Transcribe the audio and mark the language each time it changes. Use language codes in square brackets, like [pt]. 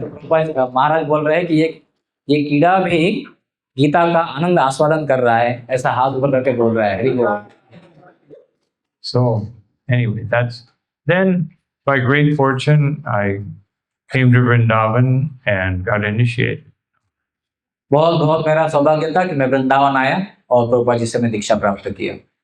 [hi] तो महाराज बोल रहे हैं कि ये कीड़ा भी गीता का आनंद आस्वादन कर रहा है, ऐसा हाथ ऊपर करके बोल रहा है, हरि बोल। [en] So anyway, then by great fortune I came to Vrindavan and got initiated. [hi] बहुत बहुत मेरा सौभाग्य था कि मैं वृंदावन आया और प्रभुपाद जी से मैं दीक्षा प्राप्त किया।